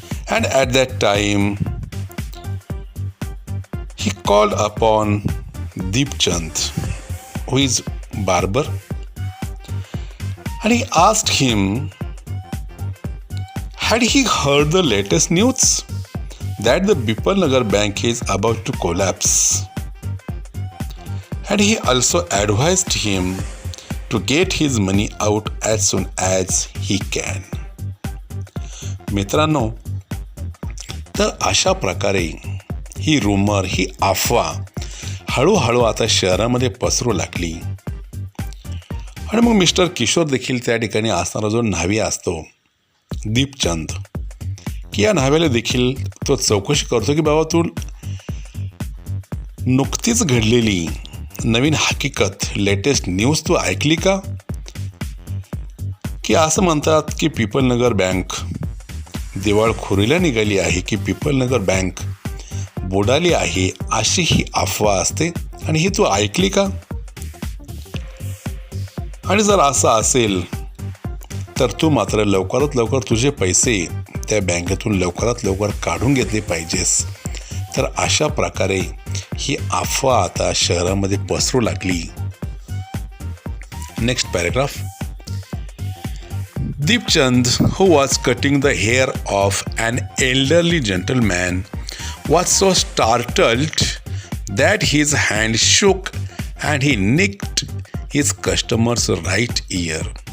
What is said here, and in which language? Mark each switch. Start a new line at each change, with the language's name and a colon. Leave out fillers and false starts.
English: And at that time, he called upon Deepchand, who is barber, and he asked him, had he heard the latest news that the People Nagar Bank is about to collapse? And he also advised him to get his money out as soon as he can.
Marathi: मित्रांनो, तर अशा प्रकारे ही rumour, ही अफवा हळूहळू आता शहरामध्ये पसरू लागली. आणि मग मिस्टर किशोर देखील त्या ठिकाणी असणारा जो न्हावी असतो दीपचंद, की या न्हाव्याला देखील तो चौकशी करतो की बाबा तू नुकतीच घडलेली नवीन हकीकत,
English: latest news
Marathi: तू ऐकली का? की असं म्हणतात की पीपल नगर बँक दिवाळखोरीला निघाली आहे, की पीपल नगर बँक बुडाली आहे, अशी ही अफवा असते आणि ही तू ऐकली का? आणि जर असं असेल तर तू मात्र लवकरात लवकर तुझे पैसे त्या बँकेतून लवकरात लवकर काढून घेतले पाहिजेस. तर अशा प्रकारे ही अफवा आता शहरामध्ये पसरू लागली.
English: Next paragraph. Deepchand, who was cutting the hair of an elderly gentleman, was so startled that his hand shook and he nicked his customer's right ear.